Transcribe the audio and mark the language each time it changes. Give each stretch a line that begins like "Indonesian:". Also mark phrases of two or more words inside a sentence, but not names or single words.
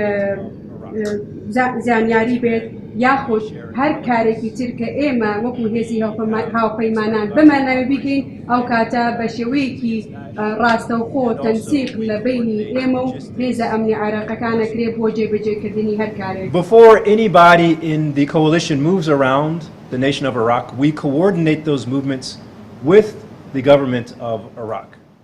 Central Kurdish: زانیاری بێت یاخود هەر کارێکی تر کە ئێمە وەکو هێزی هاوپەیمانان بمانەوە بکەین ئەو کاتە بە شێوەیەکی ڕاستەوخۆ تەنسیق لە بینی ئێمە و هێزە ئەمنی عێراقەکانەکرێ بۆ جێبەجێکردنی هەر کارێک.
English: Before anybody in the coalition moves around the nation of Iraq, we coordinate those movements with the government of Iraq.